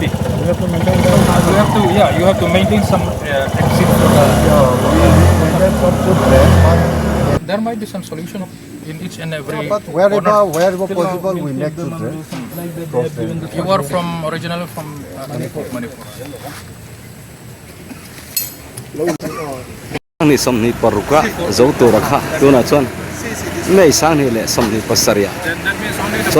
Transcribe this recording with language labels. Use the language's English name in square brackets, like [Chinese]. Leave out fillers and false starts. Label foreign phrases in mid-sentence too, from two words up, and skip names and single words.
[English] We have to maintain the You have to maintain some exit for the. There might be some solution in each and every But corner. wherever possible, we make to drain. You are from originally from Manipur. [Mizo] Sang ni som ni paruka zo to rakha tu na chuan nei sang ni le som ni pasaria [English] Then that means only the